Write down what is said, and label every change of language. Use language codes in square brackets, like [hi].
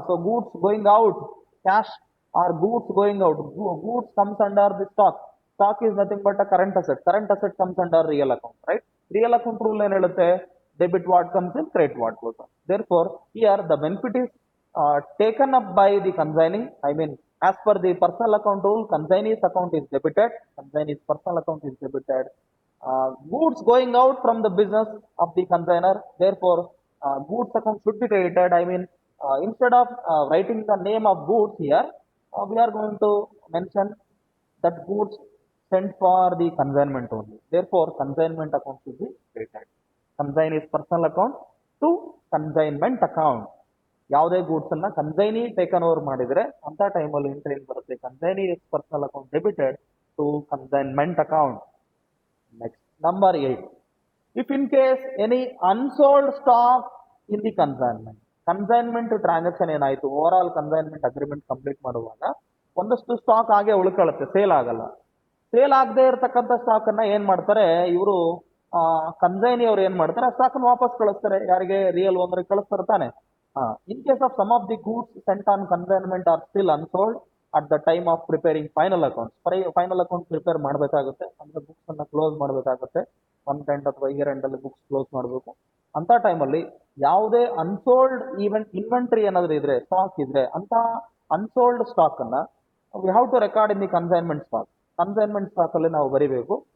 [en] So goods going out, cash or goods going out, goods comes under the stock. Stock is nothing but a current asset comes under real account, right? Real account rule [kn] ಏನ್ ಹೇಳುತ್ತೆ? [en] Debit what comes in, credit what goes out. Therefore here the benefit is taken up by the consignee. I mean, as per the personal account rule, consignee's account is debited, consignee's personal account is debited. Goods going out from the business of the consignor, therefore, goods account should be credited. I mean, instead of writing the name of goods here, we are going to mention that goods sent for the consignment only. Therefore, consignment account should be credited. Consignee's personal account to consignment account. [kn] ಯಾವುದೇ goods ಅನ್ನ consignee taken over ಮಾಡಿದ್ರೆ ಅಂತ ಟೈಮಲ್ಲಿ entry ಏನ್ ಬರುತ್ತೆ? [en] Consignee personal account debited to consignment account. Next number 8, if in case any unsold stock in the consignment transaction [kn] ಏನಾಯ್ತು, over all consignment agreement complete ಮಾಡುವಾಗ ಒಂದಷ್ಟು ಸ್ಟಾಕ್ ಹಾಗೆ ಉಳ್ಕೊಳ್ಳುತ್ತೆ, ಸೇಲ್ ಆಗಲ್ಲ. ಸೇಲ್ ಆಗದೆ ಇರತಕ್ಕಂಥ ಸ್ಟಾಕ್ ಅನ್ನ ಏನ್ ಮಾಡ್ತಾರೆ ಇವರು, ಕನ್ಸೈನಿ ಅವ್ರು ಏನ್ ಮಾಡ್ತಾರೆ? ಆ ಸ್ಟಾಕ್ ಅನ್ನು ವಾಪಸ್ ಕಳಿಸ್ತಾರೆ, ಯಾರಿಗೆ? ರಿಯಲ್ ಓನರ್ ಕಳಿಸ್ತಾರೆ ತಾನೆ. [en] In case of some of the goods sent on consignment are still unsold at the time of preparing final accounts. [kn] Final account prepare ಮಾಡಬೇಕಾಗುತ್ತೆ, ಅಂದ್ರೆ ಬುಕ್ಸ್ ಅನ್ನ ಕ್ಲೋಸ್ ಮಾಡಬೇಕಾಗುತ್ತೆ. ಮಂತ್ ಎಂಡ್ ಅಥವಾ ಇಯರ್ ಎಂಡ್ ಅಲ್ಲಿ books close ಮಾಡಬೇಕು. ಅಂತ ಟೈಮಲ್ಲಿ ಯಾವುದೇ ಅನ್ಸೋಲ್ಡ್ ಇನ್ವೆಂಟ್ರಿ ಏನಾದ್ರು ಇದ್ರೆ, ಸ್ಟಾಕ್ ಇದ್ರೆ, ಅಂತ ಅನ್ಸೋಲ್ಡ್ ಸ್ಟಾಕ್ ಅನ್ನ [en] we have to record in the consignment stock [kn] ಅಲ್ಲಿ ನಾವು ಬರಿಬೇಕು.